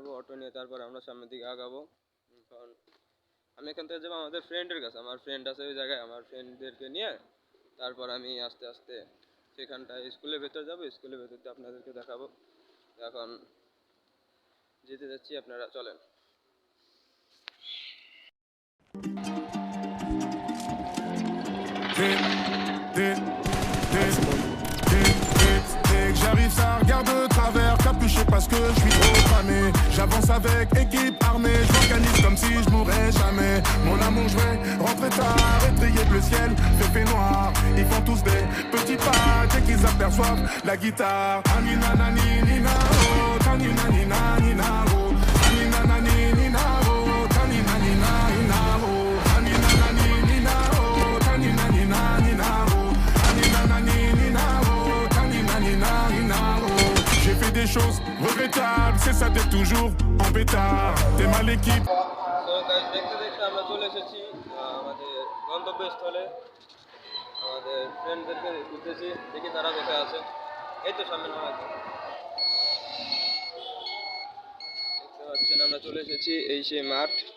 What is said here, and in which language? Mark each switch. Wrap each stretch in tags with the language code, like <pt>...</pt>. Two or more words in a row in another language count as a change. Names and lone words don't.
<bn>অটো নিয়ে তারপর আমরা সামনের দিকে আগাবো। কারণ আমি এখান থেকে যাবো আমাদের ফ্রেন্ডের কাছে। আমার ফ্রেন্ড আছে ওই জায়গায়, আমার ফ্রেন্ডদেরকে নিয়ে তারপর আমি আস্তে আস্তে সেখানটায় স্কুলের ভেতর যাবো। স্কুলের ভেতর দিয়ে আপনাদেরকে দেখাবো। এখন যেতে যাচ্ছি, আপনারা চলেন।</bn> <fr>Dès que j'arrive, ça regarde de travers, capuché parce que je suis trop cramé. J'avance avec équipe armée, j'organise comme si je mourrais jamais. Mon amour, je vais rentrer tard, étrier bleu ciel, fait noir. Ils font tous des petits pas dès qu'ils aperçoivent la guitare. Anina nani nina oh, tanina nina nina oh, anina nani nina oh, tanina nina nina oh, anina nani nina oh, tanina nina nina oh, anina nani nina oh, tanina nina nina oh. J'ai fait des choses regrettables, c'est ça d'être toujours en pétard. T'es mal équipe.</fr> <bn>দেখতে দেখতে আমরা চলে এসেছি আমাদের গন্তব্যস্থলে। আমাদের ফ্রেন্ডদেরকে খুঁজতেছি, দেখি তারা কোথায় আছে। এই তো সামনে নামা আছে, দেখতে পাচ্ছেন আমরা চলে এসেছি। এই সেই মাঠ।</bn>